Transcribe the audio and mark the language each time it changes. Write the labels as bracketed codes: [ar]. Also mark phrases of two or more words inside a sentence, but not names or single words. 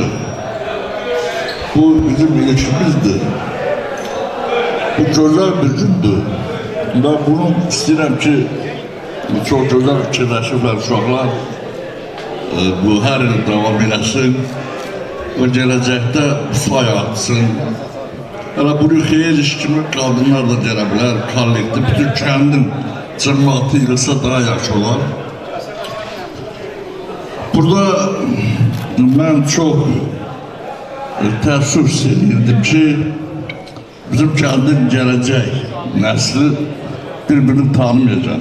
[tr] Bu bizim ilişkimizdir. Bu güzel bir gündür. Ben bunu istedim ki çok güzel [az] fikirleşirler uşaqlar. [tr] Bu her yıl devam eləsin ve gelecekte fay atsın. [az] Hələ bunu xeyir iş kimi qadınlar da gələ bilər, kollektiv, bütün kəndin cəmiyyatı ilsə daha yaxşı olar. Burada mən çox təəssüf edirdim ki, bizim kəndin gələcək nəsli bir-birini tanımayacaq.